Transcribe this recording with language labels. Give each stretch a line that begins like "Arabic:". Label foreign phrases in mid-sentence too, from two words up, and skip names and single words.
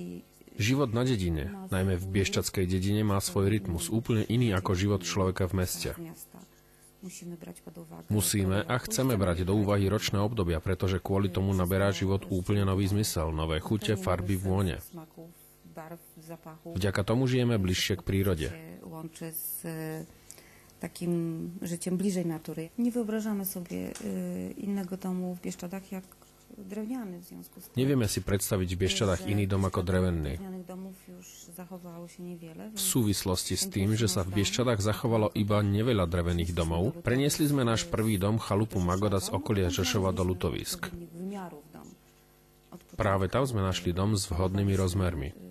Slovak: Život na dedine, najmä v Bieščadskej dedine, má svoj rytmus, úplne iný ako život človeka v meste. Musíme a chceme brať do úvahy ročné obdobia, pretože kvôli tomu naberá život úplne nový zmysel, nové chute, farby, vône. Vďaka tomu žijeme bližšie k prírode.
Polish: Takim życiem bliżej natury. Nie wyobrażamy sobie innego domu w Bieszczadach jak drewniany w związku z tym.
Slovak: Nevieme si predstaviť v Bieščadách iný dom ako drevený. V súvislosti s tým, že sa v Bieščadách zachovalo iba neveľa drevených domov, preniesli sme náš prvý dom, chalupu Magoda, z okolia Žešova do Lutovisk. Práve tam sme našli dom s vhodnými rozmermi.